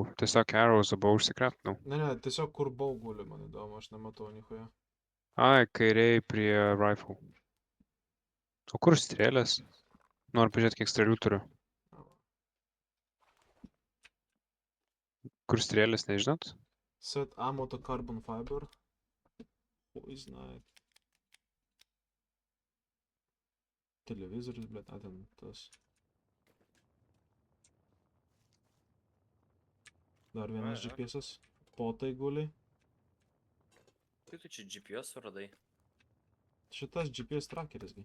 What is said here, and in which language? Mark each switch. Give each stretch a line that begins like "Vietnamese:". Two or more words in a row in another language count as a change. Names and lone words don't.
Lithuanian: Tiesiog arrows buvau užsikraftinau. Ne, tiesiog kur buvau guli, man įdomu, aš nematau nichuja. Ai, kairiai prie rifle. O kur strėlės? Noriu pažiūrėti, kiek strėlių turiu. Kur strėlės, nežinot?
English: Set ammo to carbon fiber. Who знает.
Lithuanian: Televizorius, blėt, ten tas. Dar vienas GPS-as. Potai guli. Kaip tu čia GPS suradai? Šitas GPS trackeris, gi.